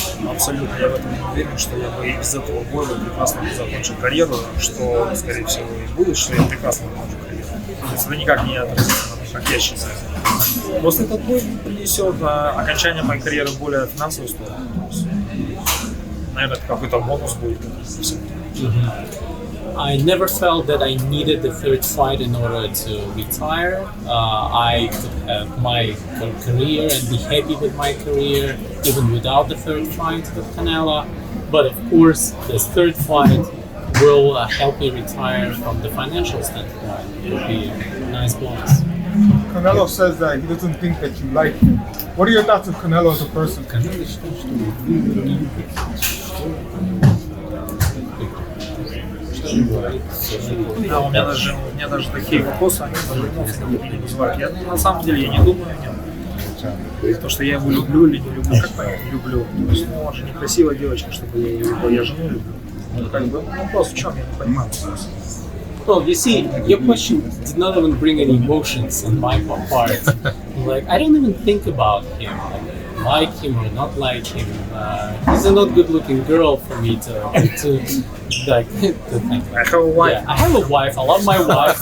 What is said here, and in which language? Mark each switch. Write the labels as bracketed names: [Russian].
[Russian] Абсолютно, я в этом уверен, что я бы и без этого боя прекрасно закончил карьеру, что, скорее всего, и будет, что я прекрасно закончу карьеру. То есть это никак не отразится на том, как я считаю. Просто этот бой принесет окончание моей карьеры в более финансовую сторону. То есть, наверное, это какой-то бонус будет. [English] I never felt that I needed the third fight in order to retire. I could have my career and be happy with my career even without the third fight with Canelo. But of course, this third fight will help me retire from the financial standpoint. It will be a nice bonus. Canelo says that he doesn't think that you like him. What are your thoughts of Canelo as a person? [Russian] Да, у меня даже такие вопросы, они даже эмоции не вызывают. Я, на самом деле, я не думаю о нем. То, что я его люблю или не люблю, как понять, люблю. То есть, он же некрасивая девочка, чтобы я ее любил, я жену люблю. Ну, как бы, вопрос в чем, я не понимаю. [English] Well, you see, your question did not even bring any emotions on my part. Like, I don't even think about him, like him or not like him. He's a not good-looking girl for me to think. I have a wife. Yeah, I have a wife. I love my wife.